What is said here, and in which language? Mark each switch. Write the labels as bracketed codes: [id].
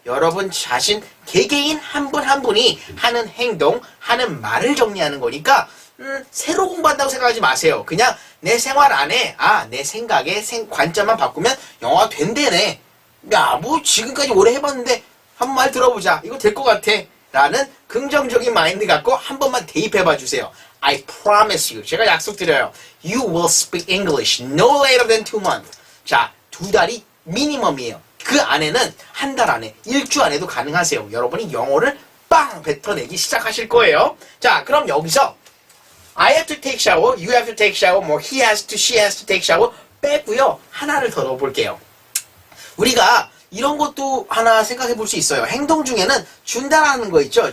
[ko] 여러분 자신 개개인 한 분 한 분이 하는 행동, 하는 말을 정리하는 거니까 새로 공부한다고 생각하지 마세요. 그냥 내 생활 안에 내 생각에 관점만 바꾸면 영어가 된대네. 야, 뭐 지금까지 오래 해봤는데 한 말 들어보자. 이거 될 것 같아. 라는 긍정적인 마인드 갖고 한 번만 대입해봐 주세요. [en] I promise you. 제가 약속드려요. You will speak English no later than 2 months. [ko] 자, 2달이 미니멈이에요. 그 안에는 한 달 안에, 일주 안에도 가능하세요. 여러분이 영어를 빵 뱉어내기 시작하실 거예요. 자, 그럼 여기서 I have to take shower, you have to take shower, 뭐 he has to, she has to take shower 빼고요. 하나를 더 넣어볼게요. 우리가 이런 것도 하나 생각해 볼 수 있어요. 행동 중에는 준다라는 거 있죠.